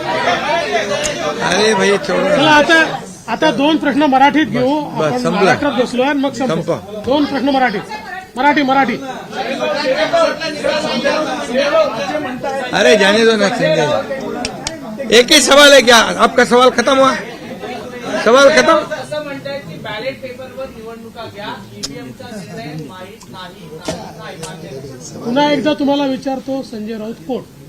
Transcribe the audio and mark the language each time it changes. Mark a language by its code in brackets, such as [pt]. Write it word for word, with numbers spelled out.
[mr] अरे भाई चला आता आता दोन प्रश्न मराठीत घेऊ, आपण संपला महाराष्ट्रात बसलो आणि मग संपू संपा। दोन प्रश्न मराठीत, मराठी मराठी [hi] अरे जाने दो ना संजय, एक ही सवाल है क्या आपका? सवाल खत्म हुआ, सवाल खत्म। [mr] असं म्हणताय की बॅलेट पेपरवर निवडणुका घ्या, ईव्हीएमचा निर्णय माहीत नाही। पुन्हा एकदा तुम्हाला विचारतो संजय राऊत कोण?